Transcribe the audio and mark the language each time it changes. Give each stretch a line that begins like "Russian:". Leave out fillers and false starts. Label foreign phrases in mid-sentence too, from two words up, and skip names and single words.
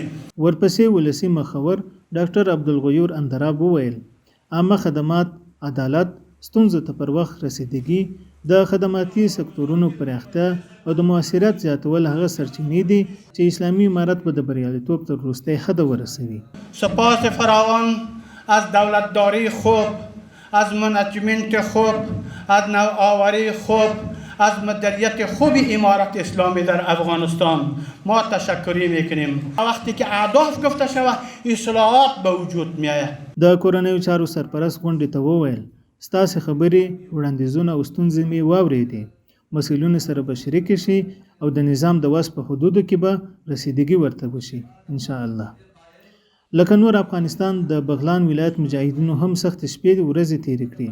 Pashto: ورپسې ولسي مخور ډاکټر عبدالغیور اندراب وویل عامه خدمات، عدالت، ستونزو ته پر وخت رسیدګي، د خدماتي سکتورونو پراختیا او د مؤثریت زیاتول هغه سرچینې دي چې اسلامي امارت به د بریالیتوب تر وروستي حده ورسوي.
Persian: سپاس فراوان از دولتداری خوب، از منجمنت خوب، از نوآوری خوب، از مدیریت خوب امارت اسلامی در افغانستان ما تشکری میکنیم. وقتی که اهداف گفته شود اصلاحات به وجود میآید.
Pashto: د کورنیو چارو سرپرست غونډې ته وویل ستاسې خبرې، وړاندیزونه او ستونزې مې واورېدې. مسؤلینو سره به شریک شي او د نظام د وس په حدودو کې به رسیدګي ورته وشي انشاءالله. لکه نور افغانستان د بغلان ولایت مجاهدینو هم سخت شپې ورځې تېرې کړې.